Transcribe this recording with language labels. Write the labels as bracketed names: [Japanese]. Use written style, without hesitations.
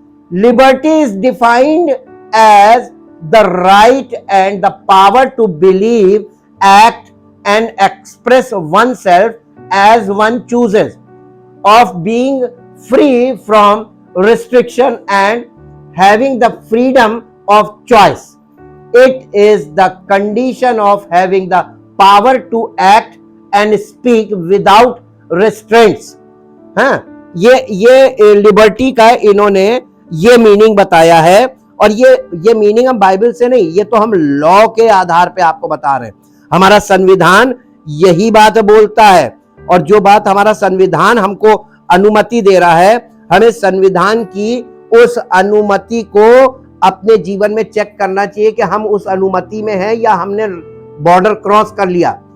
[English] Liberty is defined as the right and the power to believe, act and express oneself as one chooses, of being free from restriction and having the freedom of choice. It is the condition of having the power to act and speak without restraints. [Hindi] हाँ, ये liberty का इन्होंने ये meaning बताया है, और ये meaning हम बाइबल से नहीं, ये तो हम लॉ के आधार पे आपको बता रहे हैं। हमारा संविधान यही बात बोलता है, और जो बात हमारा संविधान हमको अनुमति दे रहा है, हमें संविधान की उस अनुमति को अपने जीवन में चेक करना चाहिए कि हम उस अनुमति में हैं या हमने बॉर्डर क्रॉस कर लिया।